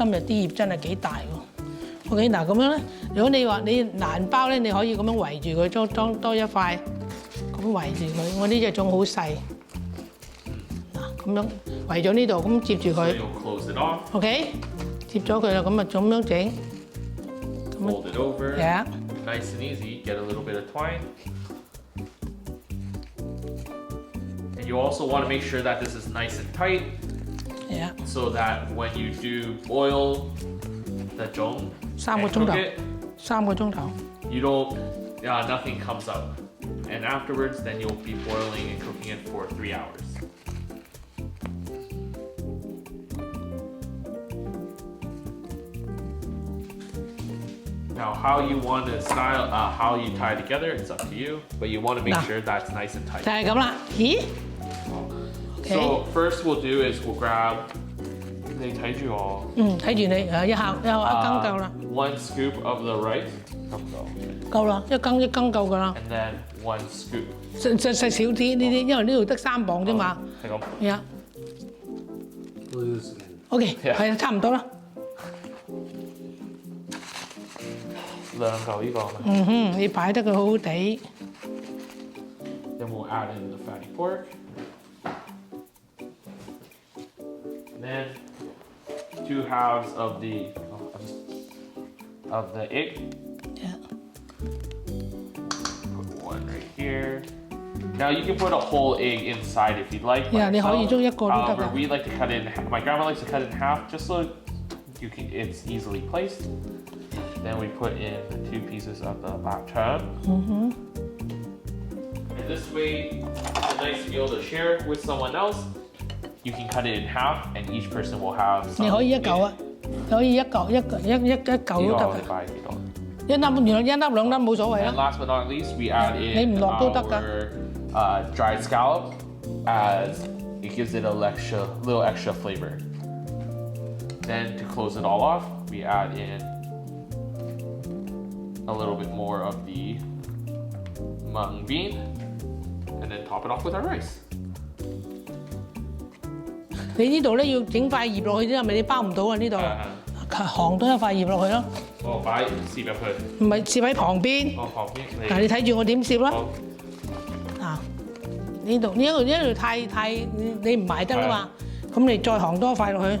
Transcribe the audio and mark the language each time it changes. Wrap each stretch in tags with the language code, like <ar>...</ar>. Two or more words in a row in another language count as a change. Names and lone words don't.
<yue>今日啲葉真係幾大喎。OK， 嗱咁樣咧，如果你話你難包咧，你可以咁樣圍住佢，裝多一塊，咁圍住佢。我呢隻種好細，嗱咁樣圍咗呢度，咁接住佢。OK， 接咗佢啦，咁啊咁樣整。</yue> <en>Fold it over. Yeah. Nice and easy. Get a little bit of twine. And you also want to make sure that this is nice and tight. Yeah. So that when you do boil the Joong,</en> <yue>3 個鐘頭，3個鐘頭。</yue> <en>You don't, nothing comes out. And afterwards, then you'll be boiling and cooking it for 3 hours. Now, how you want to style, how you tie together, it's up to you. But you want to make sure that's nice and tight.</en> <yue>就係咁啦。咦？</yue> <en>So first we'll do is we'll grab.</en> <yue>你睇住我。睇住你一羹夠啦。</yue> <en>1 scoop of the rice.</en> <yue>夠啦，一羹夠㗎啦。</yue> <en>And then 1 scoop.</en> <yue>細少啲呢啲，因為呢度得3磅啫嘛。係咁。係啊。OK， 係差唔多啦。 2嚿呢個。你擺得佢好好地。</yue> <en>Then we'll add in the fatty pork. And then 2 halves of the egg. Yeah. Put 1 right here. Now you can put a whole egg inside if you'd like. Yeah,</en> <yue>你可以將一個都得</yue> <en>However,</en> <yue>㗎。</yue> <en>we like to cut it in. My grandma likes to cut it in half, just so it's easily placed. Then we put in the 2 pieces of the bak choy. And this way, it's nice to be able to share with someone else. You can cut it in half, and each person will have some.</en> <yue>你可以一嚿啊，可以一嚿都得㗎。一粒原來一粒兩粒冇所謂</yue> <en>And</en> <yue>啦。</yue> <en>last but not least, we add</en> <yue>你</yue> <en>in</en> <yue>唔落都得㗎。</yue> <en>our dried scallop, as it gives it a little extra flavor. Then to close it all off, we add in a little bit more of the mung bean, and then top it off with our rice.</en> <yue>你呢度咧要整塊葉落去啫，係咪你包唔到啊？呢度行多一塊葉落去咯。我擺攝入去。唔係攝喺旁邊。旁邊你。嗱，你睇住我點攝啦。好。啊，呢度太你唔埋得啦嘛，咁你再行多塊落去。</yue>